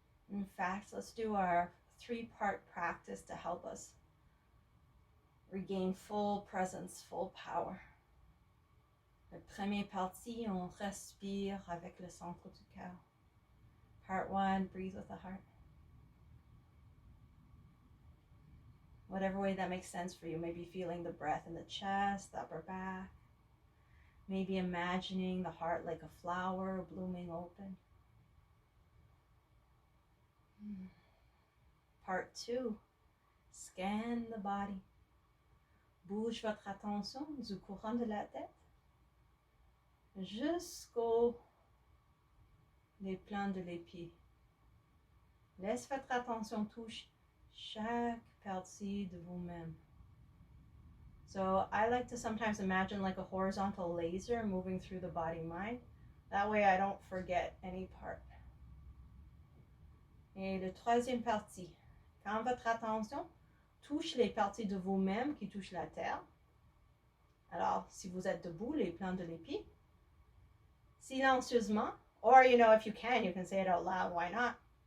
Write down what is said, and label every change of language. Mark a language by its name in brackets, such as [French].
[English] In fact, let's do our 3-part practice to help us regain full presence, full power. [French] La première partie, on respire avec le centre du cœur. [English] Part 1, breathe with the heart. Whatever way that makes sense for you. Maybe feeling the breath in the chest, the upper back. Maybe imagining the heart like a flower blooming open. Part 2, scan the body. [French] Bouge votre attention du courant de la tête jusqu'aux les plans de les pieds. Laisse votre attention toucher chaque partie de vous-même. [English] So I like to sometimes imagine like a horizontal laser moving through the body-mind. That way I don't forget any part. [French] Et le troisième partie, quand votre attention touche les parties de vous-même qui touchent la terre. Alors, si vous êtes debout, les plans de l'épi, silencieusement, or if you can say it out loud, why not?